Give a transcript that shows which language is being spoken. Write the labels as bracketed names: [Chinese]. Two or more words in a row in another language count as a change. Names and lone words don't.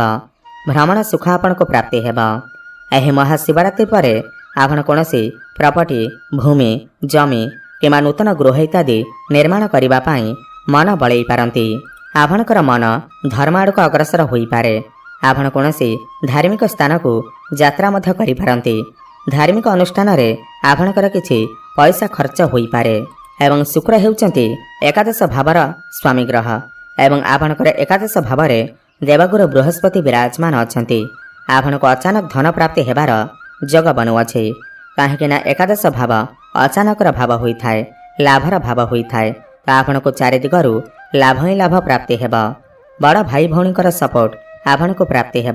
[Odia] ଭ୍ରମଣ ସୁଖ ଆପଣ କୋ ପ୍ରାପ୍ତି ହେବା। ଏହି ମହାଶିବରାତ୍ରି ପର ଆପଣ କୋନୋସି ପ୍ରପର୍ଟି ଭୂମି ଜମି କିମା ନୂତନ ଗୃହ ଇତ୍ୟାଦି ନିର୍ମାଣ କରିବା ପାଇ ମନ ବଳୈ ପାରନ୍ତି। ଆପଣକର ମନ ଧର୍ମ ଆଡ଼କ ଅଗ୍ରସର ହୋଇ ପାରେ। ଆପଣ କୋନୋସି ଧାର୍ମିକ ସ୍ଥାନ କୋ ଯାତ୍ରା ମଧ୍ୟ କରି ପାରନ୍ତି। ଧାର୍ମିକ ଅନୁଷ୍ଠାନ ରେ ଆପଣକର କିଛି ପଇସା ଖର୍ଚ୍ଚ ହୋଇ ପାରେ ଏବଂ ଶୁକ୍ର ହେଉଚନ୍ତି ଏକାଦଶ ଭାବର ସ୍ୱାମୀ ଗ୍ରହ ଏବଂ ଆପଣକର ଏକାଦଶ ଭାବ ରେ ଦେବଗୁରୁ ବୃହସ୍ପତି ବିରାଜମାନ ଅଛନ୍ତି। ଆପଣକୋ ଅଚାନକ ଧନ ପ୍ରାପ୍ତି ହେବାର ଜଗ ବନୁଅଛି କାହେକି ନା ଏକାଦଶ ଭାବ ଅଚାନକର ଭାବ ହୋଇଥାଏ ଲାଭର ଭାବ ହୋଇଥାଏ। ଆପଣକୋ ଚାରି ଦିଗରୁ ଲାଭ ହିଁ ଲାଭ ପ୍ରାପ୍ତି ହେବା। ବଡ଼ ଭାଇ ଭଉଣୀକର ସପୋର୍ଟ ଆପଣକୋ ପ୍ରାପ୍ତି ହେବା।